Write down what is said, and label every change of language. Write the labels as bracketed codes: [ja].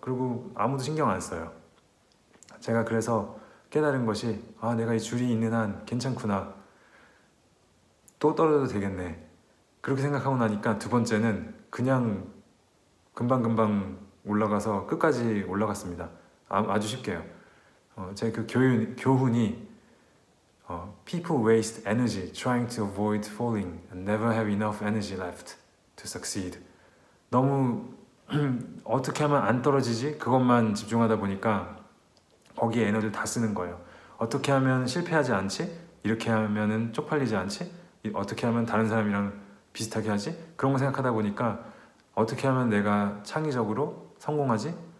[ko] 그리고 아무도 신경 안 써요. 제가 그래서 깨달은 것이, 내가 이 줄이 있는 한 괜찮구나, 또 떨어져도 되겠네, 그렇게 생각하고 나니까 두 번째는 그냥 금방금방 올라가서 끝까지 올라갔습니다. 아주 쉽게요. 제 그 교훈이 [en] People waste energy trying to avoid falling and never have enough energy left to succeed. [ko] 너무 어떻게 하면 안 떨어지지? 그것만 집중하다 보니까 거기에 에너지를 다 쓰는 거예요. 어떻게 하면 실패하지 않지? 이렇게 하면은 쪽팔리지 않지? 어떻게 하면 다른 사람이랑 비슷하게 하지? 그런 거 생각하다 보니까 어떻게 하면 내가 창의적으로 성공하지?